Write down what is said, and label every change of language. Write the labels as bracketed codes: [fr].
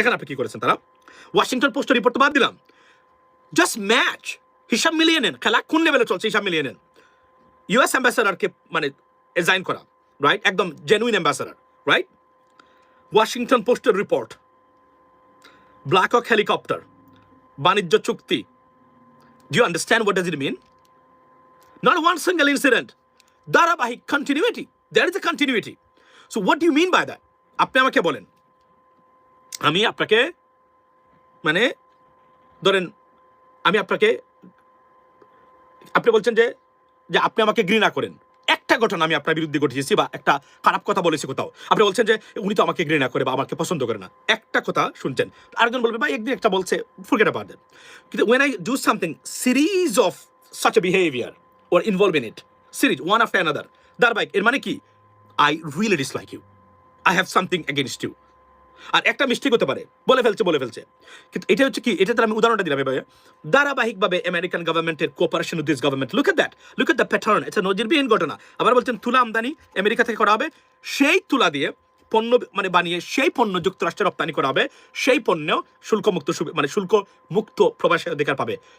[bn] দেখেন আপনি কি করেছেন তারা, ওয়াশিংটন পোস্টের রিপোর্ট তো বাদ দিলাম, জাস্ট ম্যাচ হিসাব মিলিয়ে নেন, খেলা কোন লেভেলে চলছে হিসাব মিলিয়ে নেন। ইউএস অ্যাম্বাসাডারকে মানে এজাইন করা, রাইট, একদম জেনুইন অ্যাম্বাসাডার, রাইট? ওয়াশিংটন পোস্টের রিপোর্ট, ব্ল্যাক হক হেলিকপ্টার, বাণিজ্য চুক্তি। [en] Do you understand what does it mean? Not one single incident. [bn] ধারাবাহিক continuity. [en] There is a continuity. So what do you mean by that? [bn] আপনি আমাকে বলেন, আমি আপনাকে মানে ধরেন আমি আপনাকে, আপনি বলছেন যে আপনি আমাকে ঘৃণা করেন, একটা ঘটনা আমি আপনার বিরুদ্ধে ঘটিয়েছি বা একটা খারাপ কথা বলেছি কোথাও, আপনি বলছেন যে উনি তো আমাকে ঘৃণা করে বা আমাকে পছন্দ করে না, একটা কথা শুনছেন, আরেকজন বলবে ভাই একদিন একটা বলছে, [en] forget about that. কিন্তু when I do something, series of such a behavior or involve in it, series one after another, ধারাবাহিক, [bn] এর মানে কি [en] I really dislike you, I have something against you. [bn] আর একটা মিস্টেক হতে পারে, বলে ফেলছে, কিন্তু এটা হচ্ছে কি, এটাতে আমি উদাহরণটা দিলাম ভাই, ধারাবাহিকভাবে আমেরিকান গভর্নমেন্টের [en] cooperation with this government, look at the pattern, [bn] এটা নজিরবিহীন ঘটনা। আবার বলছেন তুলা আমদানি আমেরিকা থেকে করা হবে, সেই তুলা দিয়ে পণ্য মানে বানিয়ে সেই পণ্য যুক্তরাষ্ট্রে রপ্তানি করা হবে, সেই পণ্য শুল্কমুক্ত মানে শুল্ক মুক্ত প্রবাসী অধিকার পাবে।